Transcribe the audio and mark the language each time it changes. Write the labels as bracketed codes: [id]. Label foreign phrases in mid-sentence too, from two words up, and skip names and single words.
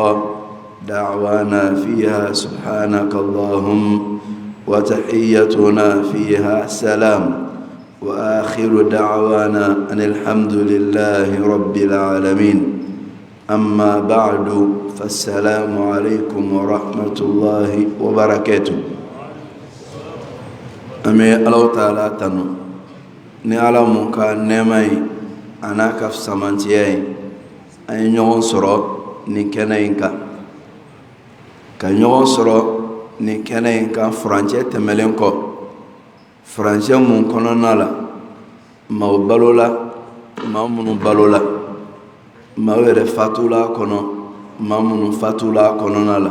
[ar] دعوانا فيها سبحانك اللهم، وتحيتنا فيها سلام، وآخر دعوانا أن الحمد لله رب العالمين. أما بعد، فالسلام عليكم ورحمة الله وبركاته. [bm] أمي [ar] الله تعالى [bm] تنو ni ala mun ka nɛɛma ye a n'a ka samantiya ye an ye ɲɔgɔn sɔrɔ nin kɛnɛ in kan, ka ɲɔgɔn sɔrɔ nin kɛnɛ in kan furancɛ tɛmɛlen kɔ. furancɛ mun kɔnɔna la maaw balola, maa minnu balola, maaw yɛrɛ fatula kɔnɔ, maa minnu fatula kɔnɔna la.